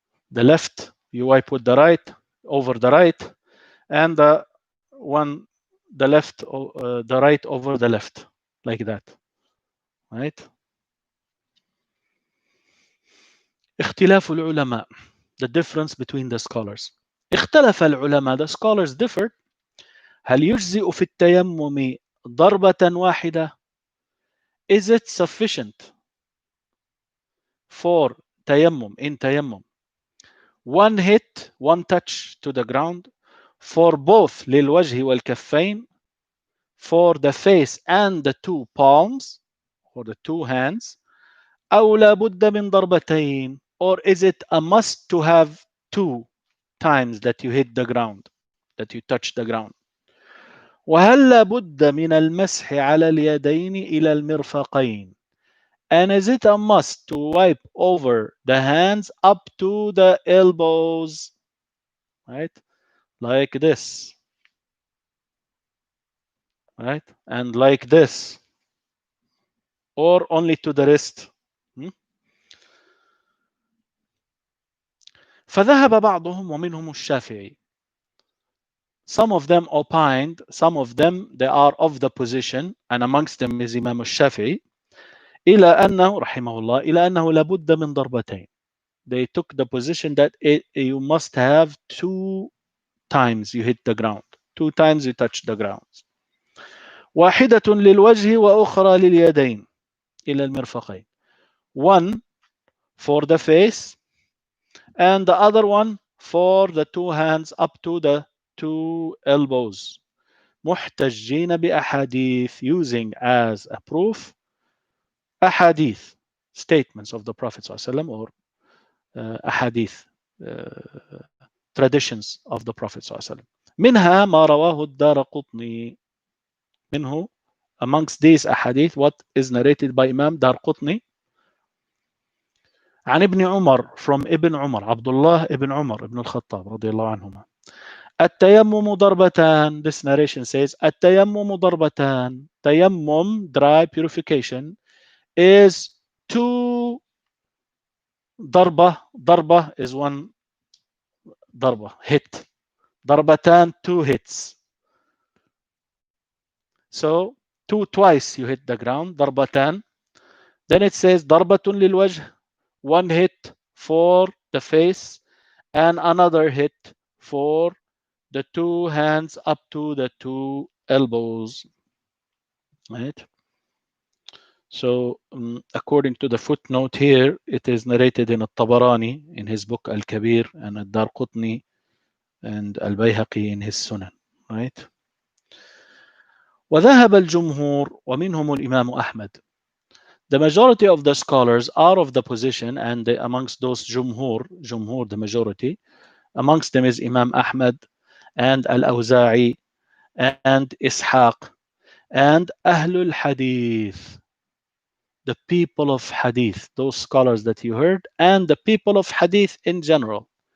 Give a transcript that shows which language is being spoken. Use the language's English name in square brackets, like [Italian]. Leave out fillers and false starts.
[English] The left, you wipe with the right, over the right, and the left, the right over the left, like that, right? [Arabic] اختلاف العلماء, [English] the difference between the scholars. [Arabic] اختلف العلماء, [English] the scholars differed. [Arabic] هل يجزئ في التيمم ضربة واحدة? [English] Is it sufficient for tayammum, in tayammum, one hit, one touch to the ground, for both [Arabic] للوجه والكفين, [English] for the face and the two palms, or the two hands, [Arabic] أو لابد من ضربتين, [English] or is it a must to have two times that you hit the ground, that you touch the ground? [Arabic] وهل لابد من المسح على اليدين إلى المرفقين? [English] And is it a must to wipe over the hands up to the elbows? Right? Like this. Right? And like this. Or only to the wrist. [Arabic] فذهب بعضهم ومنهم الشافعي. [English] Some of them opined, some of them they are of the position, and amongst them is Imam al-Shafi'i, [Arabic] إلى أنه رحمه الله إلى أنه لابد من ضربتين. [English] They took the position that you must have two times you hit the ground, two times you touch the ground. [Arabic] واحدة للوجه وأخرى لليدين إلى المرفقين. [English] One for the face and the other one for the two hands up to the two elbows. [Arabic] محتجين بأحاديث, [English] using as a proof أحاديث, statements of the Prophet ﷺ, or أحاديث, traditions of the Prophet ﷺ. [Arabic] منها ما رواه الدارقطني. [English] منه, amongst these أحاديث, what is narrated by Imam Darqutni. [Arabic] عن ابن عمر, from ابن عمر, عبد الله ابن عمر ابن الخطاب رضي الله عنهما. التيمم ضربتان. [English] This narration says [Arabic] التيمم ضربتان. [English] تيمم, dry purification, is two ضربة. ضربة is one ضربة, hit. ضربتان, two hits. So twice you hit the ground, ضربتان. Then it says [Arabic] ضربة للوجه, [English] one hit for the face and another hit for the two hands up to the two elbows. Right? So according to the footnote here, it is narrated in Al-Tabarani in his book Al-Kabir, and Al-Darqutni and Al-Bayhaqi in his Sunan. Right? [Arabic] وذهب الجمهور ومنهم الإمام أحمد. [English] The majority of the scholars are of the position, and amongst those jumhur, the majority, amongst them is Imam Ahmad and Al-Awza'i and Ishaq and Ahlul Hadith, the people of Hadith, those scholars that you heard, and the people of Hadith in general.